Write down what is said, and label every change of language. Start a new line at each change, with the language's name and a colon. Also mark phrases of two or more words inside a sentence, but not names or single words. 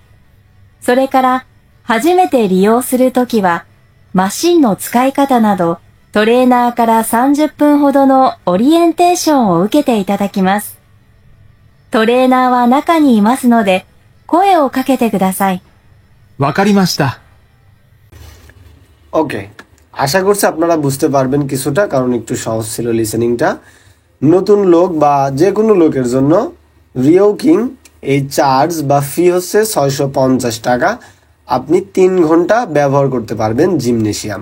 Japanese: それから、初めて利用するときは、マシンの使い方など、トレーナーから30分ほどのオリエンテーションを受けていただきます。トレーナーは中にいますので、声をかけてください。わかりました。
Bangla: ওকে, আশা করছি আপনারা বুঝতে পারবেন কিছুটা, কারণ একটু সহজ ছিল লিসেনিংটা। নতুন লোক বা যে কোনো লোকের জন্য রিওকিং এই চার্জ বা ফি হচ্ছে 650 টাকা। আপনি 3 ঘন্টা ব্যবহার করতে পারবেন জিমনেশিয়াম।